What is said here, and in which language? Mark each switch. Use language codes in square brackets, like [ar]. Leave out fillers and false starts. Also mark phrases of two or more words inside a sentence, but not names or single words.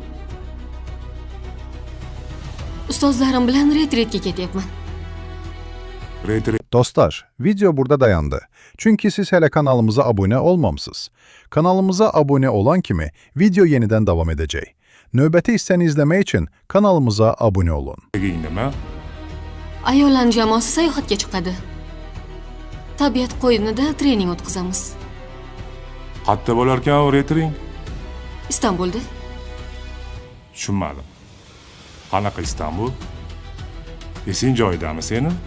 [uz] ustozlarim bilan retretga ketyapman. [tr] Dostlar, video burada dayandı. Çünkü siz hele kanalımıza abone olmamısınız. Kanalımıza abone olan kimi video yeniden devam edecek. [az] Növbəti hissəni izləmək için kanalımıza abone olun. [uz] Nima? Ayollar jamoasi sayohatga chiqadi. Tabiat qo'yinida trening o'tkazamiz. Qayerda bo'larkan u retring? Istanbulda. Tushunmadim. Qanaqa Istanbul? Esing joyidami seni?